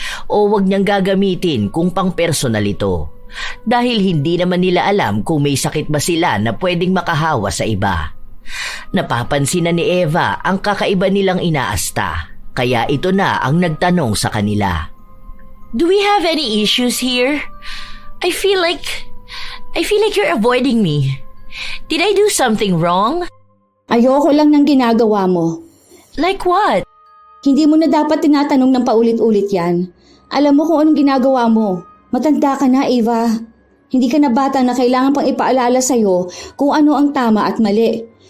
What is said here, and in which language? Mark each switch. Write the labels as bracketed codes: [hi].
[tl] O wag niyang gagamitin kung pang personal ito. Dahil hindi naman nila alam kung may sakit ba sila na pwedeng makahawa sa iba. Napapansin na ni Eva ang kakaiba nilang inaasta. Kaya ito na ang nagtanong sa kanila. [en] Do we have any issues here? I feel like you're avoiding me. Did I do something wrong? [tl] Ayoko lang ng ginagawa mo. [en] Like what? [tl] Hindi mo na dapat tinatanong ng paulit-ulit yan. Alam mo kung anong ginagawa mo. Matanda ka na, Eva. Hindi ka na bata na kailangan pang ipaalala sa'yo kung ano ang tama at mali.